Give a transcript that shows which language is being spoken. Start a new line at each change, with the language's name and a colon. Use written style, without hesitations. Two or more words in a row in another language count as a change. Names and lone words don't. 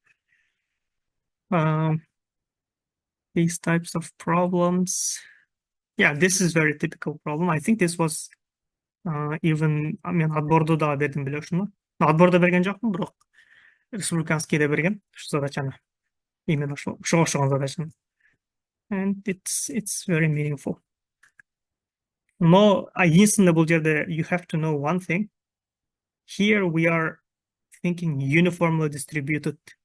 English: These types of problems. Yeah, this is very typical problem. I think this was even, I mean,
Kyrgyz: отбордо да бердим беле ушуну. Отбордо берген жокмун, бирок республиканскийде берген ушу задачаны. Именно ошого окшогон задачаны.
English: And it's very meaningful.
Russian: Но единственное
Kyrgyz: бул жерде
English: you have to know one thing. Here we are thinking uniformly distributed